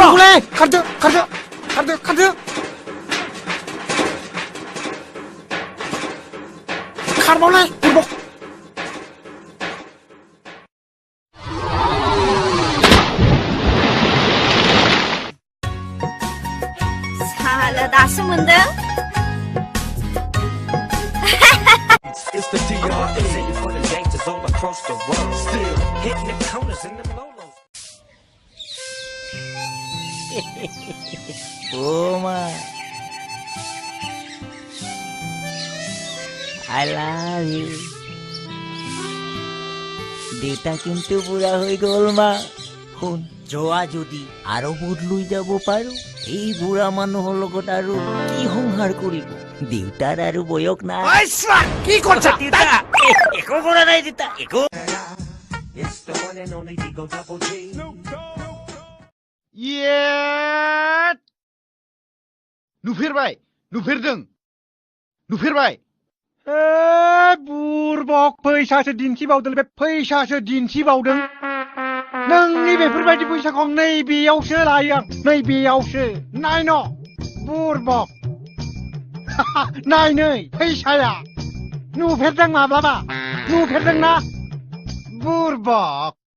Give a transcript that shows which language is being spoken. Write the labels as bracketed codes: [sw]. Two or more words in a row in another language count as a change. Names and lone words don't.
[brx] नंगौलै खारदो खारबावलै बुरबक साला दासो मोनदों। [en] It's the DRE for the gangsters all across the world. Still hitting the corners in them lolos. Oh my, I love you. [as] দেউতা কিন্তু পুরা হয়ে গল মা। শুন, যোৱা যদি আৰু বদলুই যাব পাৰো, এই বুঢ়া মানুহৰ লগত আৰু কি সংসাৰ কৰিব? দেউতাৰ আৰু বয়স নাই। [bn] কি করছ [as] দেউতা একো কৰা নাই, দেউতা একো। [en] It's the one and only Digo Double G. [brx] नुफेरबाय बुरबक फैसासो दिन्थिबावदों बे फैसासो दिन्थिबावदों नोंनि बेफोरबायदि फैसाखौ आं नैबेयावसो लायो आं नैबेयावसो नायन बुरबक नाय नै फैसाया नुफेरदों माब्लाबा नुफेरदोंना बुरबक